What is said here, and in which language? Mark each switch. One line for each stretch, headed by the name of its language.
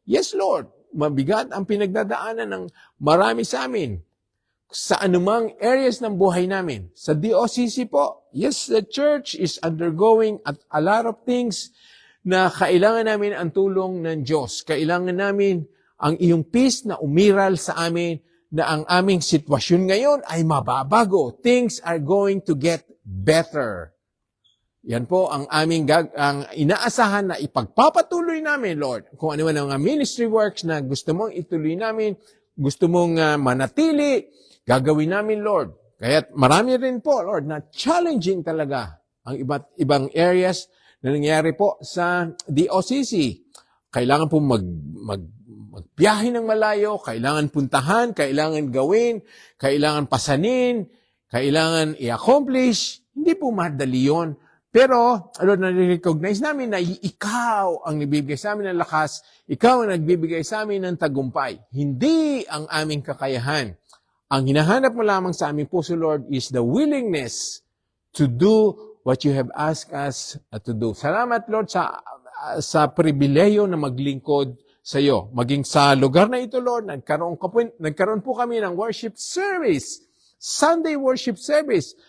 Filipino: Yes, Lord, mabigat ang pinagdadaanan ng marami sa amin sa anumang areas ng buhay namin. Sa DOCC po, yes,
English: the church is undergoing a lot of things
Filipino: na kailangan namin ang tulong ng Diyos. Kailangan namin ang iyong peace na umiral sa amin na ang aming sitwasyon ngayon ay mababago.
English: Things are going to get better.
Filipino: Yan po ang aming ang inaasahan na ipagpapatuloy namin, Lord. Kung ano man ang mga ministry works na gusto mong ituloy namin, gusto mong manatili, gagawin namin, Lord. Kaya marami rin po, Lord, na challenging talaga ang iba't ibang areas na nangyari po sa DOCC. Kailangan po magbiyahe ng malayo, kailangan puntahan, kailangan gawin, kailangan pasanin, kailangan i-accomplish. Hindi po madali yun. Pero, Lord, na-recognize namin na ikaw ang nagbibigay sa amin ng lakas, ikaw ang nagbibigay sa amin ng tagumpay. Hindi ang aming kakayahan. Ang hinahanap mo lamang sa aming puso,
English: Lord, is the willingness to do what you have asked us to do.
Filipino: Salamat, Lord, sa pribileyo na maglingkod sa iyo. Maging sa lugar na ito, Lord, nagkaroon po kami ng worship service, Sunday worship service.